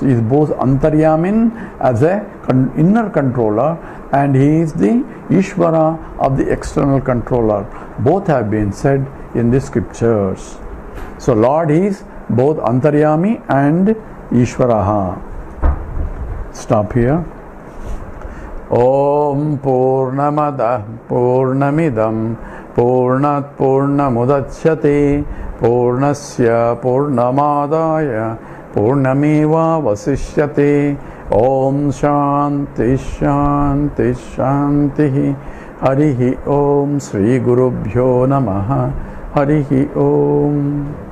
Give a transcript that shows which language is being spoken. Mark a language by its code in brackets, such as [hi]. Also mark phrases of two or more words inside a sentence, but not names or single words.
[en] He is both Antaryamin as a inner controller, and he is the Ishvara of the external controller. Both have been said in the scriptures. So Lord is both Antaryami and Ishvaraha. Stop here. [sa] ఓం పూర్ణమదః పూర్ణమిదం పూర్ణాత్ పూర్ణముదచ్యతే పూర్ణస్య పూర్ణమాదాయ పూర్ణమేవావశిష్యతే. ఓం శాంతి శాంతి శాంతి. హరి ఓం. శ్రీ గురుభ్యో నమః. హరి ఓం.